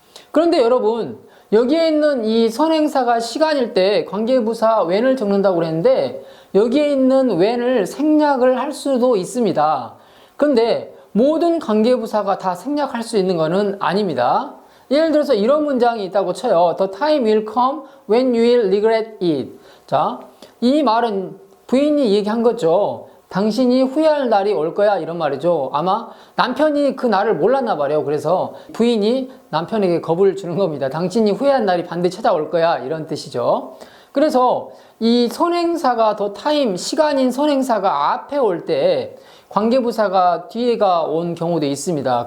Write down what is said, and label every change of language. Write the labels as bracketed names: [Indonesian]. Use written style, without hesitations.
[Korean] 그런데 여러분 여기에 있는 이 선행사가 시간일 때 관계부사 when을 적는다고 그랬는데 여기에 있는 when을 생략을 할 수도 있습니다. 그런데 모든 관계부사가 다 생략할 수 있는 것은 아닙니다. 예를 들어서 이런 문장이 있다고 쳐요. [English] The time will come when you will regret it. [Korean] 자, 이 말은 부인이 얘기한 거죠. 당신이 후회할 날이 올 거야 이런 말이죠. 아마 남편이 그 날을 몰랐나 봐요. 그래서 부인이 남편에게 겁을 주는 겁니다. 당신이 후회할 날이 반드시 찾아올 거야 이런 뜻이죠. 그래서 이 선행사가 더 타임, 시간인 선행사가 앞에 올 때 관계부사가 뒤에가 온 경우도 있습니다.